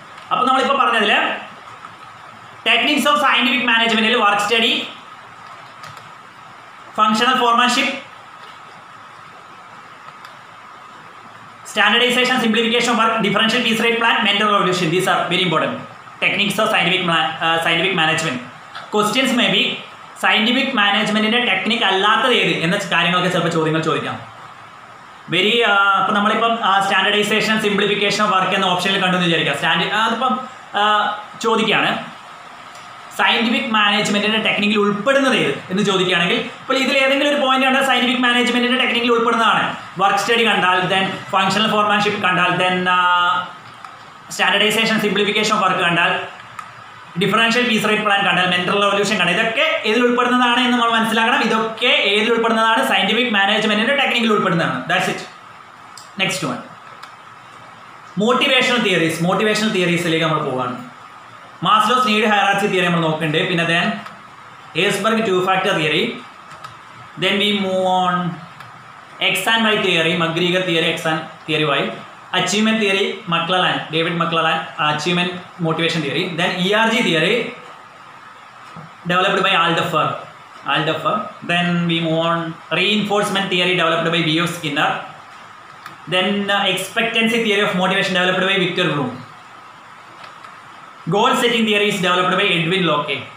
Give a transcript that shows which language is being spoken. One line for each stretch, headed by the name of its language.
Malayalam: അപ്പോൾ നമ്മളിപ്പോൾ പറഞ്ഞതിൽ ടെക്നിക്സ് ഓഫ് സയന്റിഫിക് മാനേജ്മെന്റിൽ work study, functional foremanship, standardization, simplification of work, differential piece rate plan, mental revolution.
English: These are very important techniques of scientific management. Questions may be
Malayalam: scientific management ന്റെ technique അല്ലാത്തത് ഏത് എന്ന കാര്യങ്ങളൊക്കെ ചിലപ്പോൾ ചോദ്യങ്ങൾ ചോദിക്കാം. Very ഇപ്പം നമ്മളിപ്പം സ്റ്റാൻഡർഡൈസേഷൻ സിംപ്ലിഫിക്കേഷൻ ഓഫ് വർക്ക് എന്ന ഓപ്ഷനിൽ കണ്ടു എന്ന് വിചാരിക്കാം. അതിപ്പം ചോദിക്കുകയാണ് സയന്റിഫിക് മാനേജ്മെന്റിന്റെ ടെക്നിക്കിൽ ഉൾപ്പെടുന്നത് ഏത് എന്ന് ചോദിക്കുകയാണെങ്കിൽ ഇപ്പോൾ ഇതിൽ ഏതെങ്കിലും ഒരു പോയിന്റ് കണ്ടാൽ സയന്റിഫിക് മാനേജ്മെന്റിന്റെ ടെക്നിക്കിൽ ഉൾപ്പെടുന്നതാണ്. വർക്ക് സ്റ്റഡി കണ്ടാൽ, ദെൻ ഫങ്ഷണൽ ഫോർമാൻഷിപ്പ് കണ്ടാൽ, then standardisation simplification of work കണ്ടാൽ, ഡിഫറൻഷ്യൽ പീസ് റേറ്റ് പ്ലാൻ കണ്ടാൽ, മെന്റൽ റവല്യൂഷൻ കണ്ടാൽ, ഇതൊക്കെ ഏതിൽ ഉൾപ്പെടുന്നതാണ് എന്ന് നമ്മൾ മനസ്സിലാക്കണം. ഇതൊക്കെ ഏതിൽ ഉൾപ്പെടുന്നതാണ്? സയന്റിഫിക് മാനേജ്മെന്റിന്റെ ടെക്നിക്കിൽ ഉൾപ്പെടുന്നതാണ്.
English: That's it.
Malayalam: Next one, motivational theories. Motivational തിയറീസിലേക്ക് നമ്മൾ പോവാണ്. മാസ്ലോസ് നീഡ് ഹയറാർച്ചി തിയറി നമ്മൾ നോക്കുന്നുണ്ട്. പിന്നെ then ഏഴ്സ്ബർഗ് 2 factor theory.
English: Then we move on X and Y theory, McGregor theory, X and theory Y. Achievement theory, McClelland, David McClelland, achievement motivation theory. Then ERG theory developed by Alderfer. Then we move on reinforcement theory developed by B.F. Skinner. Then expectancy theory of motivation developed by Victor Bloom. Goal setting theory is developed by Edwin Locke.